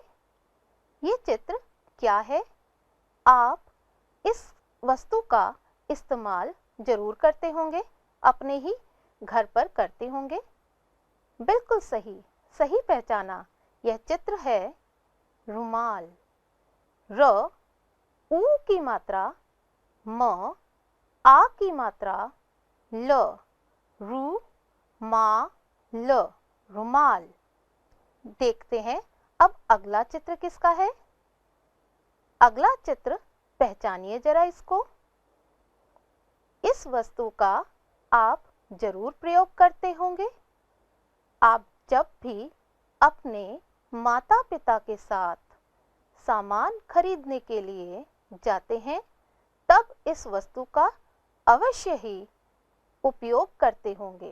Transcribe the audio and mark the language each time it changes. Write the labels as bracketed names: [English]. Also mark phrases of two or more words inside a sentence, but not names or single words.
[Hindi] ये चित्र क्या है? आप इस वस्तु का इस्तेमाल जरूर करते होंगे, अपने ही घर पर करते होंगे। बिल्कुल सही पहचाना। यह चित्र है रुमाल। र, ऊ की मात्रा, म, आ की मात्रा, ल, रू, मा, ल, रुमाल। देखते हैं अब अगला चित्र किसका है। अगला चित्र पहचानिए जरा इसको। इस वस्तु का आप जरूर प्रयोग करते होंगे। आप जब भी अपने माता पिता के साथ सामान खरीदने के लिए जाते हैं, तब इस वस्तु का अवश्य ही उपयोग करते होंगे।